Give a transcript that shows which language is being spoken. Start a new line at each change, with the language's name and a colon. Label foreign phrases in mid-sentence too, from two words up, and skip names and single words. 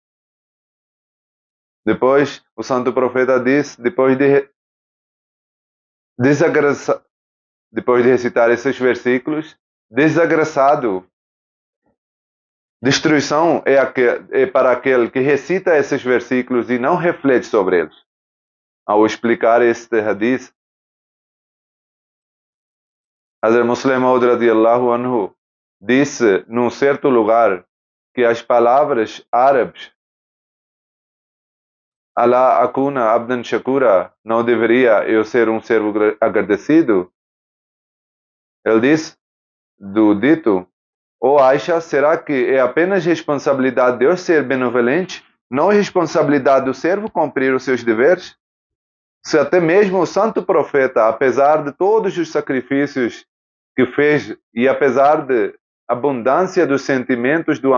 Portuguese: Depois, o santo profeta diz, depois de recitar esses versículos: "Desagraçado, destruição é para aquele que recita esses versículos e não reflete sobre eles." Ao explicar este hadith, Hazrat Muslim Maud
Arabic: رضي الله عنه
Portuguese: disse num certo lugar que as palavras árabes
Arabic: "ألا أكون عبدا شكورا",
Portuguese: não deveria eu ser um servo agradecido? Ele diz do dito: "Ó Aisha, será que é apenas responsabilidade de Deus ser benevolente, não é responsabilidade do servo cumprir os seus deveres?" Se até mesmo o santo profeta, apesar de todos os sacrifícios que fez e apesar de abundância dos sentimentos do